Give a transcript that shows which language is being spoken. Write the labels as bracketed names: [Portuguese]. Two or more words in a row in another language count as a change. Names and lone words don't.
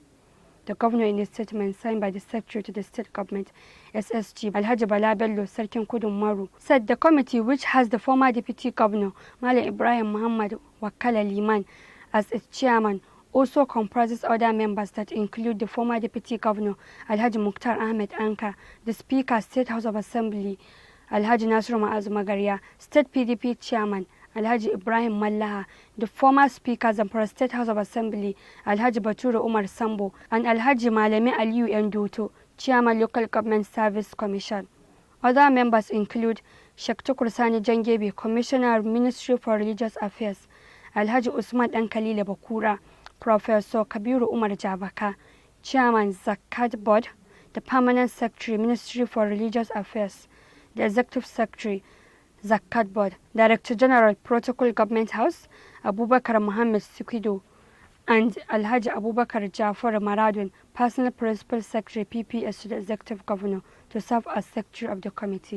[English] The governor, in a statement signed by the Secretary to the State Government, SSG Alhaji Bala Bello Sarkin Kudu Maru, said the committee, which has the former Deputy Governor Malam Ibrahim Muhammad Wakala Liman as its chairman, also comprises other members that include the former Deputy Governor Alhaji Mukhtar Ahmed Anka, the Speaker State House of Assembly Alhaji Nasiru Ma'azu Magaria, State PDP Chairman Alhaji Ibrahim Mallaha, the former Speaker Zamfara State House of Assembly Alhaji Bature Umar Sambo, and Alhaji Malami Aliyu Enduto, Chairman Local Government Service Commission. Other members include Sheikh Tukur Sani Jangebe, Commissioner, Ministry for Religious Affairs, Alhaji Usman Dankalile Bakura, Professor Kabiru Umar Jabaka, Chairman Zakat Board, the Permanent Secretary, Ministry for Religious Affairs, the Executive Secretary, Zakat Board, Director General, Protocol Government House, Abubakar Mohammed Sikido, and Alhaji Abubakar Jafar Maradun, Personal Principal Secretary, PPS to the Executive Governor, to serve as Secretary of the committee.